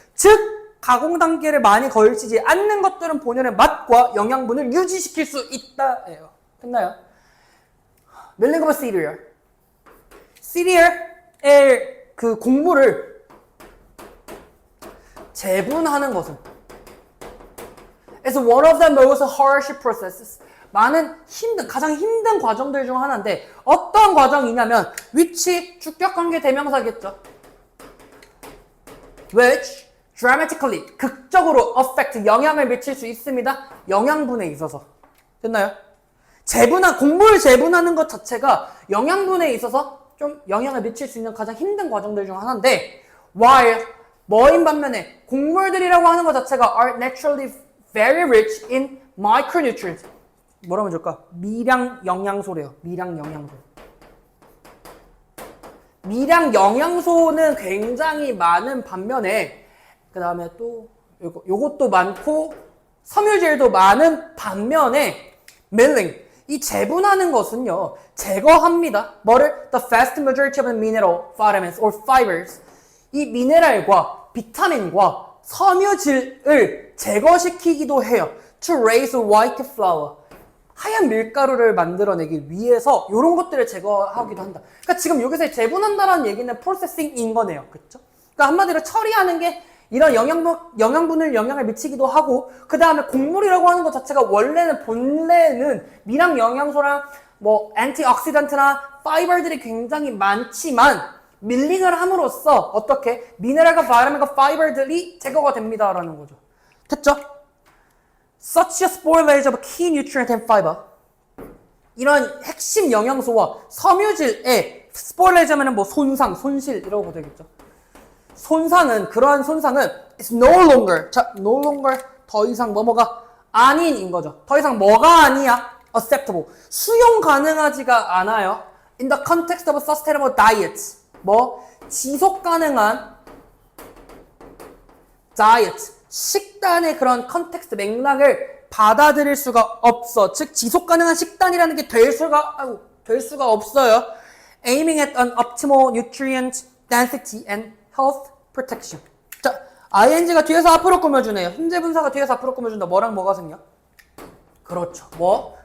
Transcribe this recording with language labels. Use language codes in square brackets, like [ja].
[ko] 즉, 가공 단계를 많이 걸치지 않는 것들은 본연의 맛과 영양분을 유지시킬 수 있다예요. 됐나요? [en] Milling of a cereal. [ko] 시리얼의 그 곡물을 재분하는 것은 [en] is one of the most harsh processes. [ko] 가장 힘든 과정들 중 하나인데 어떤 과정이냐면 which 주격관계 대명사겠죠. [en] which dramatically [ko] 극적으로 affect 영향을 미칠 수 있습니다. 영양분에 있어서. 됐나요? 곡물을 재분하는 것 자체가 영양분에 있어서 좀 영향을 미칠 수 있는 가장 힘든 과정들 중 하나인데 while 뭐인 반면에 곡물들이라고 하는 것 자체가 [en] are naturally very rich in micronutrients. [ko] 뭐라면 좋을까? 미량 영양소래요. 미량 영양소는 굉장히 많은 반면에 그 다음에 또 요것도 많고 섬유질도 많은 반면에 milling, 이 재분하는 것은요 제거합니다. 뭐를? [en] The vast majority of the mineral, vitamins or fibers, [ko] 이 미네랄과 비타민과 섬유질을 제거시키기도 해요. [en] To raise white flour, [ko] 하얀 밀가루를 만들어내기 위해서 이런 것들을 제거하기도 한다. 그러니까 지금 여기서 재분한다라는 얘기는 프로세싱인 거네요. 그렇죠? 그러니까 한마디로 처리하는 게 이런 영양분을 영향을 미치기도 하고, 그 다음에 곡물이라고 하는 것 자체가 본래는 미량 영양소랑 엔티옥시던트나 파이버들이 굉장히 많지만 밀링을 함으로써 어떻게 미네랄과 바이타민과 파이버들이 제거가 됩니다라는 거죠. 됐죠? [en] Such a spoilage of key nutrient and fiber, [ko] 이런 핵심 영양소와 섬유질의 [en] spoilage [ko] 하면은 손실이라고 되겠죠. 그러한 손상은 [en] is no longer, no longer [ko] 더 이상 뭐가 아닌인 거죠. 더 이상 뭐가 아니야? acceptable, 수용 가능하지가 않아요. [en] In the context of a sustainable diet, [ko] 지속 가능한 다이어트, 식단의 그런 컨텍스트 맥락을 받아들일 수가 없어. 즉 지속 가능한 식단이라는 게 될 수가 없어요. [en] Aiming at an optimal nutrient density and health protection. [ko] 자, ing가 뒤에서 앞으로 꾸며주네요. 현재 분사가 뒤에서 앞으로 꾸며준다. 뭐랑 뭐가 생략? 그렇죠.